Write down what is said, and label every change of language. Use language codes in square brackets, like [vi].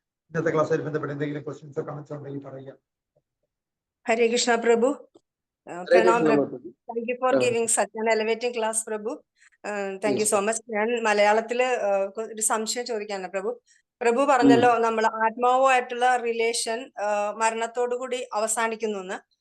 [ml] ഇന്നത്തെ ക്ലാസ്സിൽ ബന്ധപ്പെട്ട് എന്തെങ്കിലും ക്വസ്റ്റ്യൻസോ കമന്റ്സോ ഉണ്ടെങ്കിൽ പറയുക. [en] Hare Krishna Prabhu. Pranam Prabhu. Thank you for giving such an elevating class, Prabhu. Thank you so much. [ml] ഞാൻ മലയാളത്തില് ഒരു സംശയം ചോദിക്കാനാണ് പ്രഭു. പ്രഭു പറഞ്ഞല്ലോ നമ്മൾ ആത്മാവുമായിട്ടുള്ള റിലേഷൻ മരണത്തോടു കൂടി അവസാനിക്കുന്നു എന്ന്.